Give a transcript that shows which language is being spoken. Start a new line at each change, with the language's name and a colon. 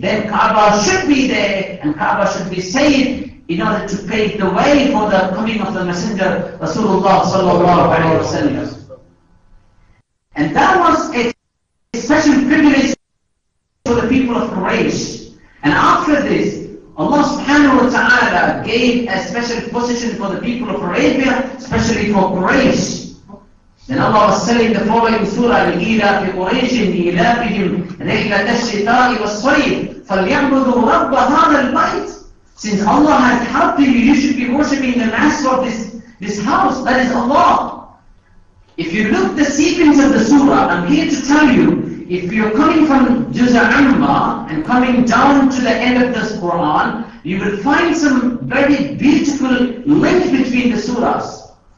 English: Then Kaaba should be there, and Kaaba should be saved in order to pave the way for the coming of the Messenger Rasulullah sallallahu alayhi wa sallam. And that was a special privilege for the people of Quraysh. And after this, Allah subhanahu wa ta'ala gave a special position for the people of Arabia, especially for Quraysh. Then Allah was telling the following surah,
Arabic: لِإِيلَافِ قُرَيْشٍ إِيلَافِهِمْ رِحْلَةَ الشِّتَاءِ وَالصَّيْفِ فَلْيَعْبُدُوا رَبَّ هَذَا الْبَيْتِ.
English: Since Allah has helped you, you should be worshipping the master of this house, that is Allah. If you look the sequence of the surah, I'm here to tell you, if you're coming from Juz' Amma and coming down to the end of this Quran, you will find some very beautiful link between the surahs.